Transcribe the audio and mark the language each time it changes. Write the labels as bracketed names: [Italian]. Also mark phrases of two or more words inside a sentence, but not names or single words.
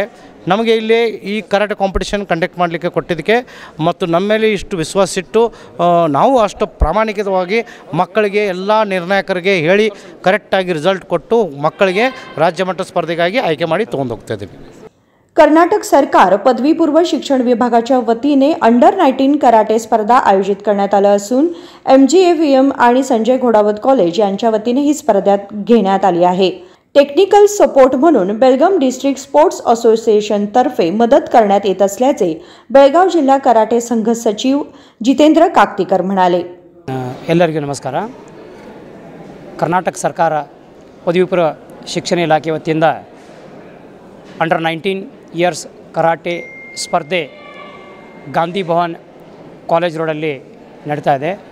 [Kannada] ನಮಗೆ ಇಲ್ಲಿ ಈ [English] karate competition conduct [Kannada] ಮಾಡಲಿಕ್ಕೆ ಕೊಟ್ಟಿದ್ದಕ್ಕೆ ಮತ್ತು ನಮ್ಮ ಮೇಲೆ ಇಷ್ಟು ವಿಶ್ವಾಸ ಇಟ್ಟು ನಾವು ಅಷ್ಟು ಪ್ರಾಮಾಣಿಕವಾಗಿ ಮಕ್ಕಳಿಗೆ ಎಲ್ಲ ನಿರ್ಣಾಯಕರಿಗೆ ಹೇಳಿ ಕರೆಕ್ಟಾಗಿ ರಿಸಲ್ಟ್ ಕೊಟ್ಟು ಮಕ್ಕಳಿಗೆ ರಾಜ್ಯ ಮಟ್ಟ ಸ್ಪರ್ಧೆಗಾಗಿ ಆಯ್ಕೆ ಮಾಡಿ ತೊಗೊಂಡು ಹೋಗ್ತಾ ಇದ್ದೀವಿ. [Marathi] कर्नाटक सरकार पदवीपूर्व शिक्षण विभागाच्या वतीने अंडर 19 कराटे स्पर्धा आयोजित करण्यात आलं असून MGAVM आणि संजय घोडावत कॉलेज यांच्या वतीने ही स्पर्धा घेण्यात आली आहे. [English] technical support [Marathi] म्हणून बेळगाम डिस्ट्रिक्ट स्पोर्ट्स असोसिएशन तर्फे मदत करण्यात येत असल्याचे बेळगाव जिल्हा कराटे संघ सचिव जितेंद्र काकतीकर म्हणाले. [Kannada] ಎಲ್ಲರಿಗೂ ನಮಸ್ಕಾರ. ಕರ್ನಾಟಕ ಸರ್ಕಾರ ಪದವಿಪೂರ್ವ ಶಿಕ್ಷಣ ಇಲಾಖೆ ವತಿಯಿಂದ [English] under 19 years [Kannada] ಕರಾಟೆ ಸ್ಪರ್ಧೆ ಗಾಂಧಿ ಭವನ್ ಕಾಲೇಜ್ ರೋಡಲ್ಲಿ ನಡೀತಾ ಇದೆ.